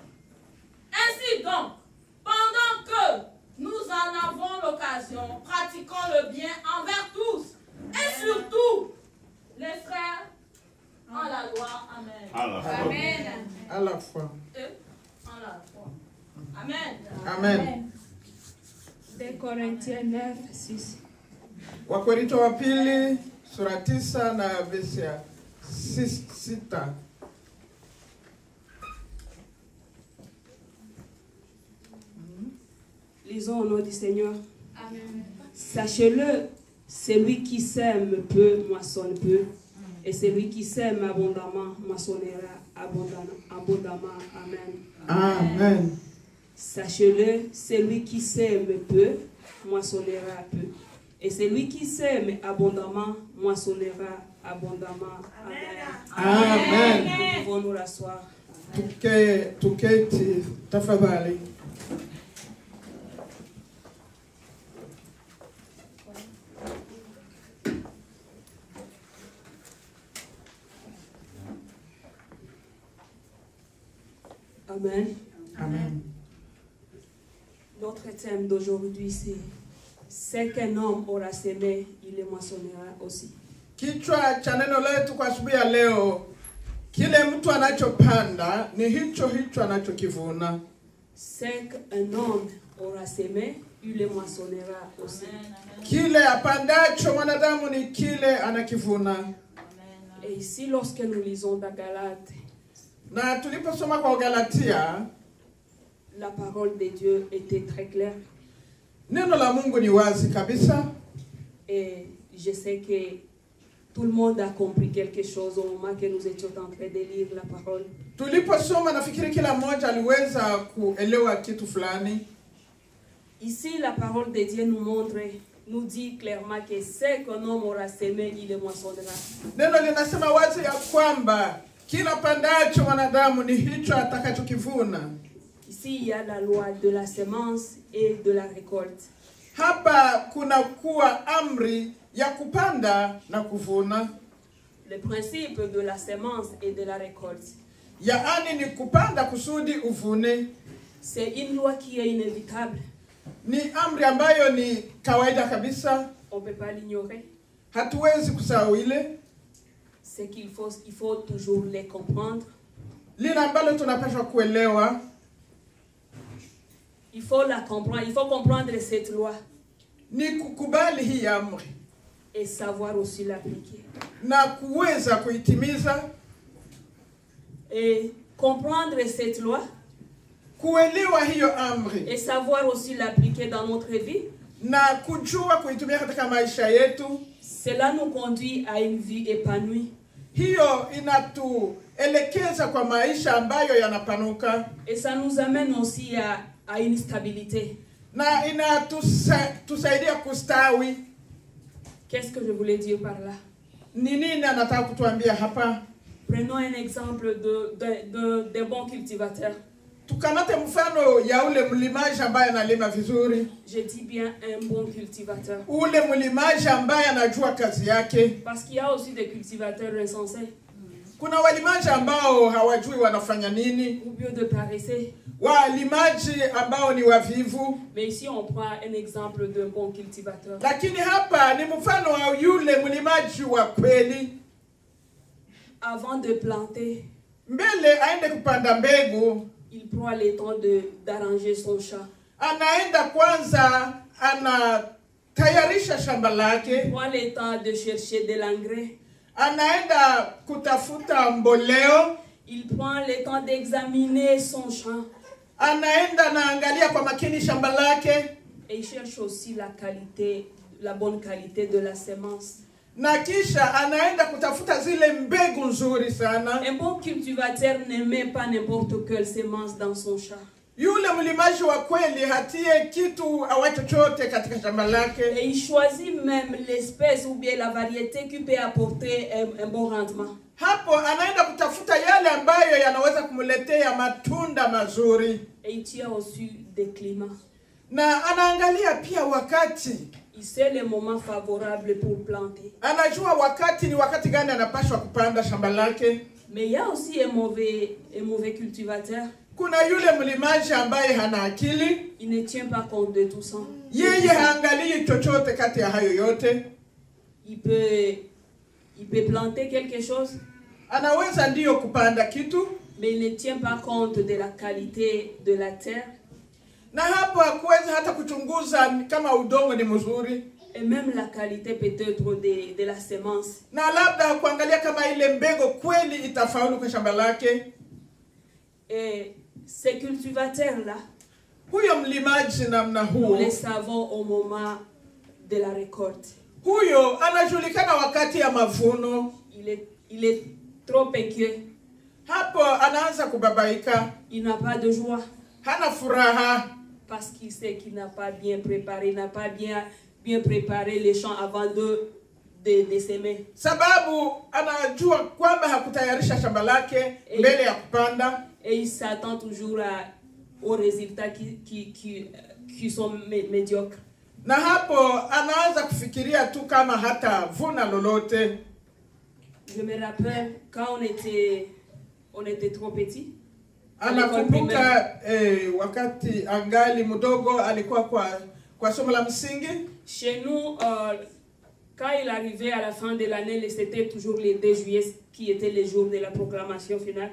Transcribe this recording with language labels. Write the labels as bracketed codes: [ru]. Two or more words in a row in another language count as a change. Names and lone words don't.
[fr] Ainsi donc, pendant que nous en avons l'occasion, pratiquons le bien envers tous et surtout les frères en la loi. Amen. Amen. À la fois. En la foi. Amen. Amen. 2 Corinthiens 9, 6. [sw] Wakorintho wa pili sura 9 na versi ya 6. [fr] Lisons au nom du Seigneur. Amen. Sachez-le, celui qui sème peu moissonne peu, et celui qui sème abondamment moissonnera abondamment. Amen. Amen. Sachez-le, celui qui sème peu moissonnera peu, et celui qui sème abondamment moissonnera abondamment. Amen. Amen. Nous pouvons nous rasseoir. [sw] Tuketi tafadhali. [fr] Amen. Amen. Notre thème d'aujourd'hui, c'est ce qu'un homme aura semé, il le moissonnera aussi. [sw] Kichwa cha neno letu kwa asubuhi ya leo, kile mtu anachopanda ni hicho anachokivuna. [fr] Ce qu'un homme aura semé, il le moissonnera aussi. [sw] Kile apandacho mwanadamu ni kile anakivuna. [fr] Et ici, lorsque nous lisons dans Galates, [sw] Na tuliposoma kwa Galatia, [fr] la parole de Dieu était très claire. [sw] neno la Mungu ni wazi kabisa. [fr] Et je sais que tout le monde a compris quelque chose au moment que nous étions en train de lire la parole. [sw] Tuliposoma nafikiri kila mmoja aliweza kuelewa kitu fulani. [fr] Ici, la parole de Dieu nous dit clairement que ce qu'un homme aura semé, il le moissonnera. [sw] Neno linasema wazi ya kwamba Kila pandacho wanadamu ni hicho atakachokivuna. [fr] Ici, il y a la loi de la semence et de la récolte. [sw] Hapa kuna kuwa amri ya kupanda na kuvuna. [fr] Le principe de la semence et de la récolte, [sw] Yaani ni kupanda kusudi uvune. [fr] c'est une loi qui est inévitable. [sw] Ni amri ambayo ni kawaida kabisa. [fr] On ne peut pas l'ignorer. [sw] Hatuwezi kusahau ile. [fr] C'est qu'il faut toujours les comprendre. [sw] Lile ambalo tunapaswa kuelewa. [fr] Il faut la comprendre. Il faut comprendre cette loi [sw] Ni kukubali hii amri. [fr] et savoir aussi l'appliquer. [sw] Na kuweza kuitimiza. [fr] Et comprendre cette loi [sw] Kuelewa hiyo amri. [fr] et savoir aussi l'appliquer dans notre vie, [sw] Na kujua kuitumia katika maisha yetu. [fr] cela nous conduit à une vie épanouie. [sw] Hiyo inatuelekeza kwa maisha ambayo yanapanuka. [fr] Et ça nous amène aussi à une stabilité. [sw] Na inatusaidia kustawi. [fr] Qu'est-ce que je voulais dire par là? [sw] Ni nini anataka kutuambia hapa? [fr] Prenons un exemple de bons cultivateurs. [sw] Tukamate mfano ya ule mlimaji ambaye analima vizuri. [fr] Je dis bien un bon cultivateur. [sw] Ule mlimaji ambaye anajua kazi yake. [fr] Parce qu'il y a aussi des cultivateurs insensés. [sw] Kuna walimaji ambao hawajui wanafanya nini. [fr] Ou bien de paresseux. [sw] Walimaji ambao ni wavivu. [fr] Mais ici on prend un exemple d'un bon cultivateur. [sw] Lakini hapa ni mfano wa yule mlimaji wa kweli. [fr] Avant de planter, [sw] Mbele aende kupanda mbegu, [fr] il prend le temps d'arranger son champ. [sw] anaenda kwanza anatayarisha shamba lake. [fr] Il prend le temps de chercher de l'engrais. [sw] Anaenda kutafuta mboleo. [fr] Il prend le temps d'examiner son champ. [sw] Anaenda naangalia kwa makini shamba lake. [fr] Et il cherche aussi la bonne qualité de la semence. [sw] Na kisha anaenda kutafuta zile mbegu nzuri sana. [fr] Un bon cultivateur ne met pas n'importe quelle semence dans son champ. [sw] Yule mlimaji wa kweli hatie kitu awa chochote katika shamba lake. [fr] Et il choisit même l'espèce ou bien la variété qui peut apporter un bon rendement. [sw] Hapo anaenda kutafuta yale ambayo yanaweza kumletea matunda mazuri. [fr] Et il tient aussi des climats. [sw] Na anaangalia pia wakati. [fr] Il sait le moment favorable pour planter. [sw] Anajua wakati ni wakati gani anapaswa kupanda shamba lake. [fr] Mais il y a aussi un mauvais cultivateur. [sw] Kuna yule mlimaji ambaye hana akili. [fr] Il ne tient pas compte de tout ça. [sw] Yeye haangalii chochote kati ya hayo yote. [fr] Il peut planter quelque chose. [sw] Anaweza ndio kupanda kitu. [fr] Mais il ne tient pas compte de la qualité de la terre. [sw] Na hapo hakuweza hata kuchunguza kama udongo ni mzuri. [fr] Et même la qualité peut-être de la semence. [sw] Na labda kuangalia kama ile mbegu kweli itafaulu kwa shamba lake. [fr] Et ces cultivateurs-là, [sw] Huyo mlimaji namna [fr] nous [sw] huo. [fr] les savons au moment de la récolte. [sw] Huyo anajulikana wakati ya mavuno. [fr] Il est trop inquiet. [sw] Hapo anaanza kubabaika. [fr] Il n'a pas de joie. [sw] Hana furaha. [fr] Parce qu'il sait qu'il n'a pas bien préparé, n'a pas bien préparé les champs avant de s'aimer. [sw] Sababu anajua kwamba hakutayarisha shamba lake mbele ya kupanda. [fr] Et il s'attend toujours aux résultats qui sont médiocres. [sw] Na hapo anaanza kufikiria tu kama hata vuna lolote. [fr] Je me rappelle quand on était trop petit. [sw] Anakumbuka wakati angali mdogo alikuwa kwa somo la msingi. [fr] Chez nous, quand il arrivait à la fin de l'année, c'était toujours les 2 juillet qui était le jour de la proclamation finale.